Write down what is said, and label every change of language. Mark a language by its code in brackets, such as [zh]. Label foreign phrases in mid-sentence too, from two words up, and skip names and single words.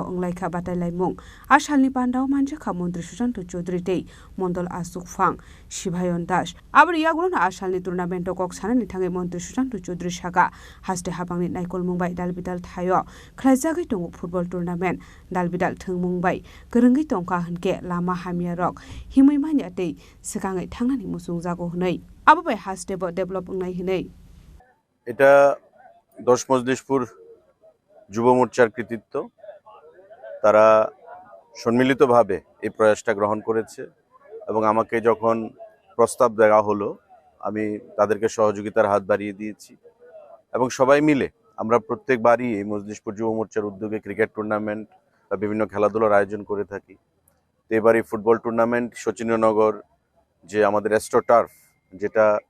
[trp] अंलाइखा बादायलायमुं आ सालनि पान्दाव मानजाखा मंत्री सुशांत चौधरी तेई मंडल आसुक फां शिभायन दास आबरि यागुन आ सालनि टुर्नामेंट कक सानानि थाङै मंत्री सुशांत चौधरी सागा हास्ते हाबांनि नायकल मुंबाइ दालबिदाल थायो खलाइजागै दङ [en] football tournament [trp] दालबिदाल थों मुंबाइ गोरोंगै दंखा होनके लामा हामिया रक हिमैमानि आतै सिगाङै थांनानि जागो हनै आबो हास्टेब डेभेलप নাই हनै [bn] এটা 10 মজলিশপুর যুব মোর্চার কৃতিত্ব তারা সম্মিলিতভাবে এই প্রয়াসটা গ্রহণ করেছে এবং আমাকে যখন প্রস্তাব দেওয়া হলো আমি তাদেরকে সহযোগিতার হাত বাড়িয়ে দিয়েছি এবং সবাই মিলে আমরা প্রত্যেকবারই এই মজলিশপুর যুব মোর্চার উদ্যোগে [en] cricket tournament [bn] বা বিভিন্ন খেলাধুলার আয়োজন করে থাকি তো এবারই [en] football tournament [bn] শচীন্দ্রনগর যে আমাদের অ্যাস্ট্রোটার্ফ যেটা